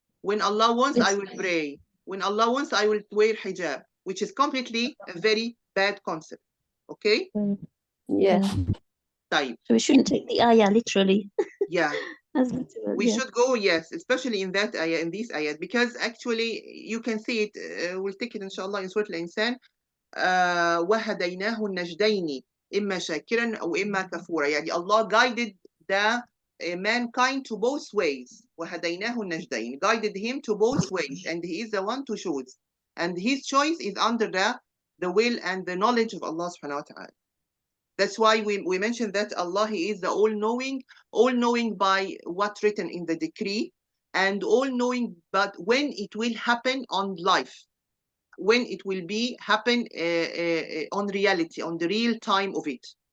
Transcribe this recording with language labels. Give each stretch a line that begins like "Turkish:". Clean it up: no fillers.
English: When Allah wants, I will pray. When Allah wants, I will wear hijab, which is completely a very bad concept. Okay? Yeah.
Arabic: طيب.
English: So we shouldn't take the ayah literally. Yeah. As literal, We yeah. should go, yes, especially in that ayah, in this ayah, because actually you can see it. We'll take it inshallah in Surah Al-Insan.
Arabic: وهديناه النجدين إما شاكرا أو إما كفورا. يعني
English: Allah guided the mankind to both ways.
Arabic: وهديناه النجدين,
English: guided him to both ways, and he is the one to choose, and his choice is under the will and the knowledge of Allah subhanahu wa ta'ala. That's why we mentioned that Allah, He is the all-knowing by what's written in the decree, and all-knowing but when it will happen on life, when it will be happen on reality, on the real time of it.